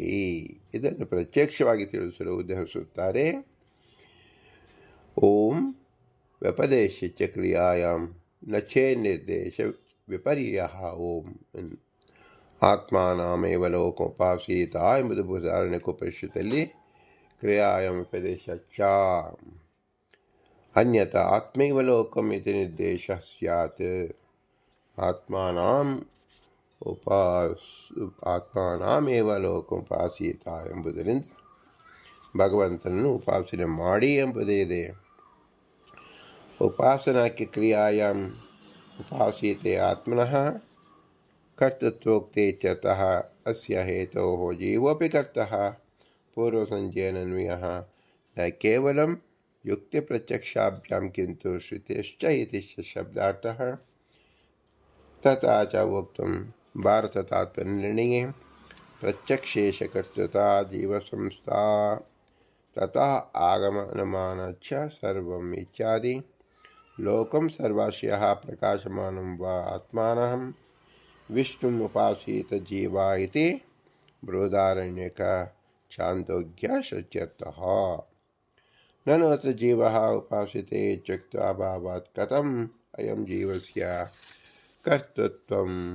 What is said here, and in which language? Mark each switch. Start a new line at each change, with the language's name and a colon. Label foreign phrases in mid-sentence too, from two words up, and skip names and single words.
Kannada: ಇದನ್ನು ಪ್ರತ್ಯಕ್ಷವಾಗಿ ತಿಳಿಸಲು ಉದಾಹರಿಸುತ್ತಾರೆ.
Sanskrit: ಓಂ ವ್ಯಪದೇಶಶ್ಚ ಕ್ರಿಯಾಯಾಂ ನಚೇ ನಿರ್ದೇಶ ವಿಪರ್ಯಃ ಓಂ ಆತ್ಮಾನಾಮೇವ ಲೋಕೋಪಾಸೀತ
Kannada: ಎಂಬುದು ಬೃಹದಾರಣ್ಯಕೋಪನಿಷತ್ತಲ್ಲಿ
Sanskrit: क्रियायामुपदेशश्च अन्यथा आत्मैव लोकम् इति निर्देशः स्यात् ಆತ್ಮಾನಾಮೇವ ಲೋಕೋಪಾಸೀತ
Kannada: ಎಂಬುದರಿಂದ ಭಗವಂತನನ್ನು ಉಪಾಸನೆ ಮಾಡಿ ಎಂಬುದೇ ಇದೆ.
Sanskrit: ಉಪಾಸನಾಕ್ಕೆ ಕ್ರಿಯಾಯಾಮ್ ಉಪಾಸೀತೆ ಆತ್ಮನಃ ಕರ್ತೃತ್ವೋಕ್ತೆ ಚತಃ ಅಸ್ಯ ಹೇತೋಃ ಜೀವೋಪಿ ಕರ್ತಃ ಪೂರ್ವಸಂಜಯನನ್ವಯಃ ನ ಕೇವಲಂ ಯುಕ್ತಿಪ್ರತ್ಯಕ್ಷಾಭ್ಯಾಂ ಕಿಂತು ಶ್ರುತಿಶ್ಚ ಇತಿ ಶಬ್ದಾರ್ಥಃ तथा च वक्तुं भारततात्पर्यनिर्णये प्रत्यक्षेशकर्तृता जीवसंस्था ततः आगमनमानश्च सर्वम् इत्यादि लोकं सर्वस्यः प्रकाशमानं वा आत्मानं विष्णुम् उपासीत जीवा इति बृहदारण्यक छान्दोग्यश्रुत्यर्थः ननु अत्र जीवः उपासिते इत्युक्ताभावात् कथम् अयं जीवस्य कर्तृत्वं